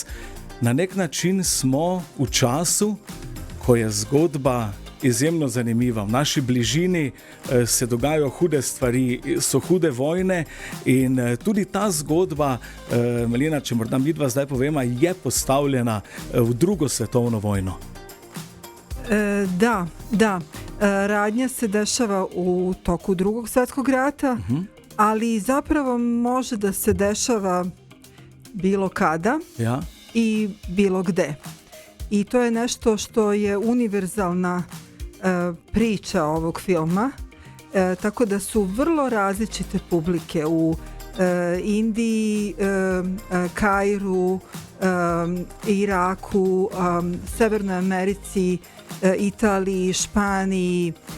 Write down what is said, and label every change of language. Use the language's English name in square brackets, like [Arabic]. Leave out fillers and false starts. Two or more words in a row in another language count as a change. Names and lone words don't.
[Slovenian] Na nek način smo v času, ko je zgodba izjemno zanimiva. V naši bližini se dogajajo hude stvari, so hude vojne in tudi ta zgodba, Melina, če morda midva zdaj povema, je postavljena v drugo svetovno vojno. [Serbian] Da. Radnja se dešava u toku Drugog svjetskog rata, ali zapravo može da se dešava bilo kada i bilo gde. I to je nešto što je univerzalna priča ovog filma, tako da su vrlo različite publike u Indiji, Kairu, Iraku, Severnoj Americi, Italiji, Španiji.